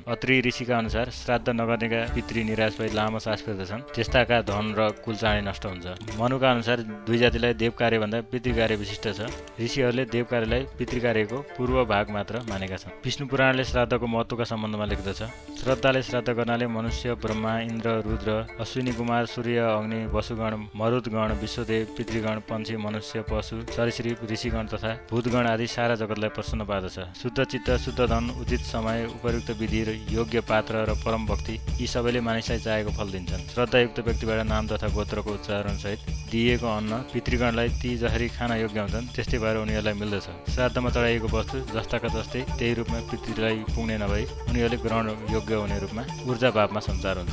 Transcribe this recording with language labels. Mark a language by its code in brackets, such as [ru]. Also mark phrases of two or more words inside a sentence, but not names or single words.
[ne] अत्रि ऋषिका अनुसार श्राद्ध नगर्नेका पितृ निराश भई लामो सास फेर्दछन्। त्यस्ताका धन र कुल चाँडै नष्ट हुन्छ। मनुका अनुसार दुई जातिलाई देव कार्यभन्दा पितृ कार्य विशिष्ट छ। ऋषिहरूले देव कार्यलाई पितृ कार्यको पूर्व भाग मात्र मानेका छन्। विष्णु पुराणले श्राद्धको महत्त्वका सम्बन्धमा लेख्दछ, श्रद्धाले श्राद्ध गर्नाले मनुष्य, ब्रह्मा, इन्द्र, रुद्र, अश्विनी कुमार, सूर्य, अग्नि, वसुगण, मरुदगण, विश्वदेव, पितृगण, पन्छी, मनुष्य, पशु, सरीसृप, ऋषिगण तथा भूतगण आदि सारा जगतलाई प्रसन्न पार्दछ। शुद्ध चित्त, शुद्ध धन, उचित समय, उपयुक्त विधि र योग्य पात्र र परम भक्ति यी सबैले मानिसलाई चाहेको फल दिन्छन्। श्रद्धायुक्त व्यक्तिबाट नाम तथा गोत्रको उच्चारणसहित दिइएको अन्न पितृगणलाई ती जसरी खान योग्य हुन्छन् त्यस्तै भएर उनीहरूलाई मिल्दछ। श्राद्धमा चढाइएको वस्तु जस्ताका तस्तै त्यही रूपमा पितृलाई पुग्ने नभई उनीहरूले ग्रहण योग्य हुने रूपमा ऊर्जा भावमा सञ्चार हुन्छ।